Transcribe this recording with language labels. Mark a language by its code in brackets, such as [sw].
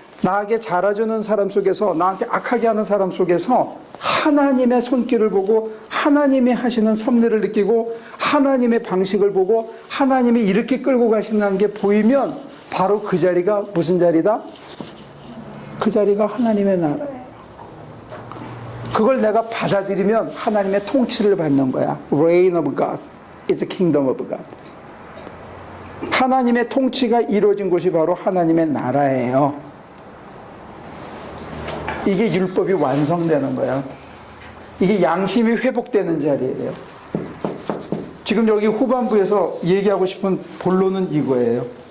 [ko] 나에게 잘해주는 사람 속에서, 나한테 악하게 하는 사람 속에서 하나님의 손길을 보고 하나님이 하시는 섭리를 느끼고 하나님의 방식을 보고 하나님이 이렇게 끌고 가신다는 게 보이면 바로 그 자리가 무슨 자리다? 그 자리가 하나님의 나라예요. 그걸 내가 받아들이면 하나님의 통치를 받는 거야. [en] Reign of God is the kingdom of God. [ko] 하나님의 통치가 이루어진 곳이 바로 하나님의 나라예요. 이게 율법이 완성되는 거야. 이게 양심이 회복되는 자리예요. 지금 여기 후반부에서 얘기하고 싶은 본론은 이거예요.